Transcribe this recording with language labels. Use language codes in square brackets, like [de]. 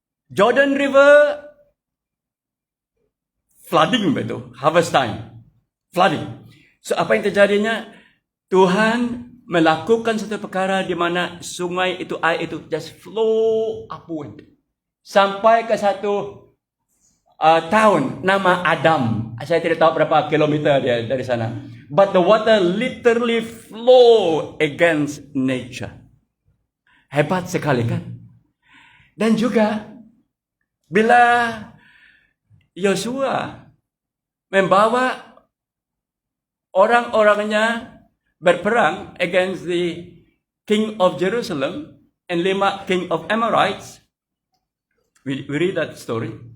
[en] Jordan River flooding betul, harvest time, flooding. [ms] So apa yang terjadinya? Tuhan melakukan satu perkara di mana sungai itu, air itu [en] just flow upward. [ms] Sampai ke satu tahun nama Adam. Saya tidak tahu berapa kilometer dia dari sana. [en] But the water literally flow against nature. [ms] Hebat sekali kan? Dan juga bila Yosua membawa orang-orangnya berperang [en] against the king of Jerusalem and 5 king of Amorites, we read that story.